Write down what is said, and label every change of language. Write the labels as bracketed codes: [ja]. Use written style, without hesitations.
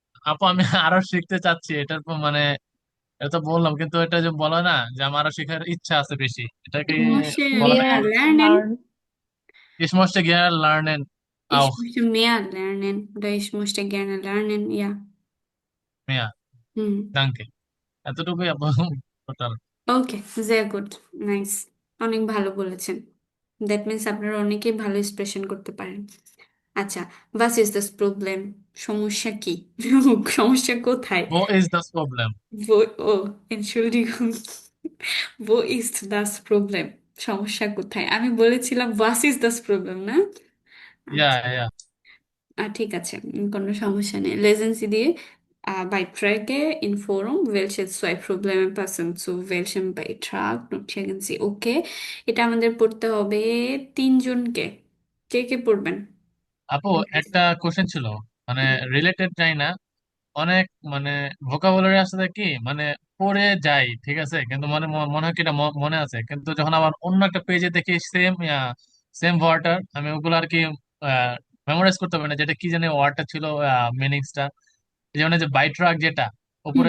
[bn] আপু আমি আরো শিখতে চাচ্ছি এটার মানে এটা তো বললাম, কিন্তু এটা যে বলে না যে আমার আরো শেখার ইচ্ছা আছে বেশি, এটা কি [de] Ich möchte [bn] বলা [de] mehr [bn] যায়? [de] mehr lernen. lernen. Ich möchte gerne lernen Ich auch möchte mehr lernen. Oder ich möchte gerne lernen. Ja. mehr. [bn] হুম। [de] Danke. [bn] এতটুকুই আপু টোটাল। ওকে, [de] sehr gut. [bn] নাইস। অনেক ভালো বলেছেন। দ্যাট মিন্স আপনারা অনেকেই ভালো এক্সপ্রেশন করতে পারেন। [de] আচ্ছা, was ist das Problem? [bn] সমস্যা কি? সমস্যা কোথায়? [de] Wo ist das Problem? Wo, oh, Entschuldigung. Wo ist das Problem? [bn] সমস্যা কোথায়? আমি বলেছিলাম [de] was ist das Problem, [bn] না? [de] Ja, [bn] আচ্ছা, [de] ja. [bn] ঠিক আছে, কোনো সমস্যা নেই। [de] Lesen Sie die Beiträge in Forum. Welche zwei Probleme passen zu welchem Beitrag? Notieren Sie. [bn] Okay, এটা আমাদের পড়তে হবে তিনজনকে। কে কে পড়বেন? আপু একটা কোশ্চেন ছিল, মানে রিলেটেড যাই না, অনেক মানে ভোকাবুলারি আসলে কি মানে পড়ে যাই ঠিক আছে, কিন্তু মনে মনে হয় কি এটা মনে আছে, কিন্তু যখন আবার অন্য একটা পেজে দেখি সেম সেম ওয়ার্ডটার আমি ওগুলো আর কি মেমোরাইজ করতে পারি না, যেটা কি জানি ওয়ার্ডটা ছিল, মিনিংসটা যেমন এই যে বাই ট্রাক যেটা উপরে